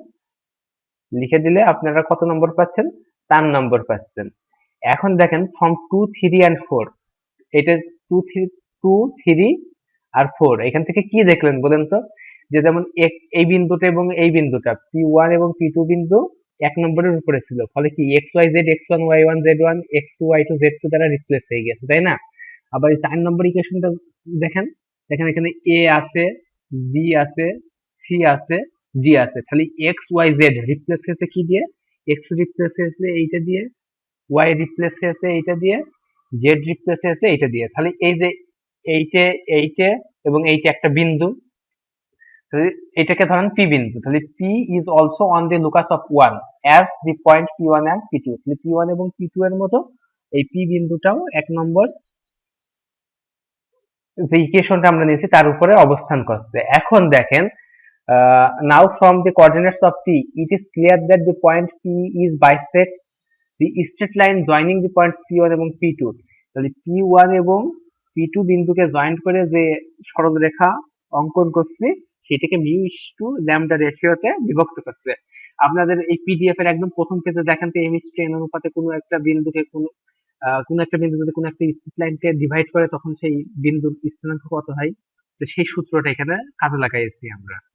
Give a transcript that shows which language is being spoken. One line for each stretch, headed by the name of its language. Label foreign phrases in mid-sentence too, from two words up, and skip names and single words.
Bangla: লিখে দিলে আপনারা কত নম্বর পাচ্ছেন, 4 নম্বর পাচ্ছেন। এখন দেখেন ফর্ম 2 3 and 4, এটা 2 3 আর 4, এখান থেকে কি দেখলেন বলেন তো, যে যেমন এই বিন্দুটা এবং এই বিন্দুটা P1 এবং P2 বিন্দু 1 নম্বরের উপরে ছিল, ফলে কি xyz x1 y1 z1 x2 y2 z2 দ্বারা রিপ্লেস হয়ে গেছে, তাই না? আবার এই 4 নম্বর ইকুয়েশনটা দেখেন, দেখেন এখানে a আছে, b আছে, c আছে, d আছে, তাহলে x y z রিপ্লেস হয়েছে কি দিয়ে? x রিপ্লেস হয়েছে এইটা দিয়ে, y রিপ্লেস হয়েছে এইটা দিয়ে, z রিপ্লেস হয়েছে এইটা দিয়ে। তাহলে এই যে এইটে এইটে এবং এইটা একটা বিন্দু, তাহলে এটাকে ধরেন P বিন্দু, তাহলে
English: P is also on the locus of 1 as the point P1 and P2,
Bangla: তাহলে P1 এবং P2 এর মতো এই P বিন্দুটাও 1 নম্বর যে ইকুয়েশনটা আমরা নিয়েছি তার উপরে অবস্থান করছে। এখন দেখেন,
English: now from the coordinates of P it is clear that the point P is bisect the straight line joining the point P1 এবং P2,
Bangla: তাহলে P1 এবং P2 বিন্দুকে জয়েন্ট করে যে সরলরেখা অঙ্কন করছি সেটাকে মিউ ইস টু ল্যামডা রেশিওতে বিভক্ত করছে। আপনাদের এই পিডিএফ এর একদম প্রথম পেজে দেখেন তো m/n অনুপাতে কোনো একটা বিন্দুকে কোনো একটা বিন্দু যদি কোনো একটা
English: straight line
Bangla: ডিভাইড করে তখন সেই বিন্দুর স্থানাঙ্ক কত হয়, তো সেই সূত্রটা এখানে কাজে লাগাইছি আমরা।